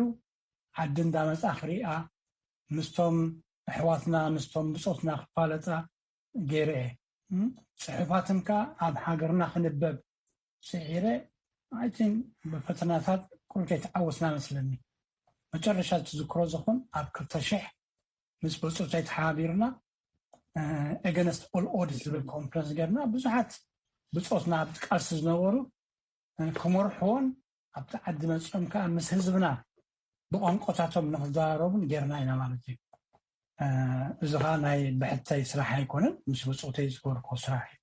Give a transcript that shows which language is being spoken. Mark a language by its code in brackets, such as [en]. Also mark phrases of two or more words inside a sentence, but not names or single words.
[ti] ዓዲ እንዳመፃ ክሪኣ ምስቶም ኣሕዋትና ምስቶም ብፆትና ክፋለጣ ገይረ ፅሑፋትን ከዓ ኣብ ሃገርና ክንበብ ስዒረ ኣይቲን ብፈተናታት ኩልከይ ተዓወስና መስለኒ መጨረሻ ትዝክሮ ዝኾን ኣብ 2000 ምስ ብፆታይ ተሓባቢርና [en] against all odds [ti] ዝብል ኮንፈረንስ ገርና ብዙሓት ብፆትና ኣብ ቃልሲ ዝነበሩ ክመርሕዎን ኣብቲ ዓዲ መፅኦም ከዓ ምስ ህዝብና ብቋንቋታቶም ንክዘራረቡን ጌርና ኢና ማለት እዩ እዚ ከዓ ናይ ብሕታይ ስራሕ ኣይኮነን ምስ ብፆተይ ዝገበርኮ ስራሕ